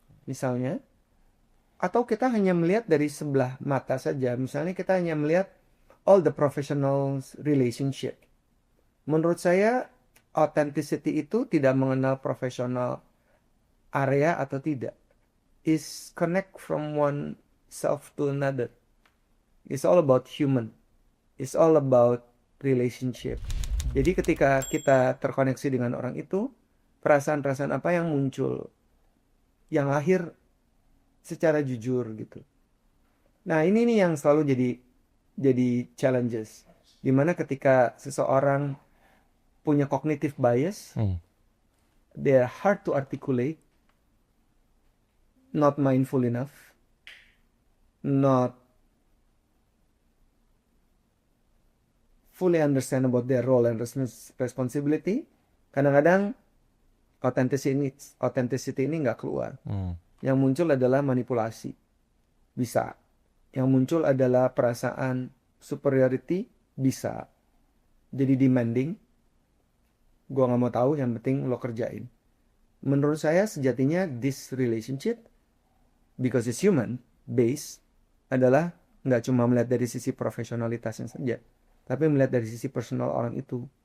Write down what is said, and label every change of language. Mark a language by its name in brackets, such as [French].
[Indonesian] Misalnya, atau kita hanya melihat dari sebelah mata saja. Misalnya kita hanya melihat [English] all the professional relationship. [Indonesian] Menurut saya, authenticity itu tidak mengenal profesional area atau tidak. [English] Is connect from one self to another. It's all about human. It's all about relationship. [Indonesian] Jadi ketika kita terkoneksi dengan orang itu, perasaan-perasaan apa yang muncul, yang lahir secara jujur gitu. Nah ini nih yang selalu jadi challenges. Dimana ketika seseorang punya [English] cognitive bias, they're hard to articulate, not mindful enough, not fully understand about their role and responsibility. [Indonesian] Kadang-kadang authenticity ini nggak keluar. Yang muncul adalah manipulasi. Bisa. Yang muncul adalah perasaan superiority. Bisa. Jadi demanding. Gua nggak mau tahu, yang penting lo kerjain. Menurut saya sejatinya [English] this relationship, because it's human based, [Indonesian] adalah nggak cuma melihat dari sisi profesionalitasnya saja, tapi melihat dari sisi personal orang itu.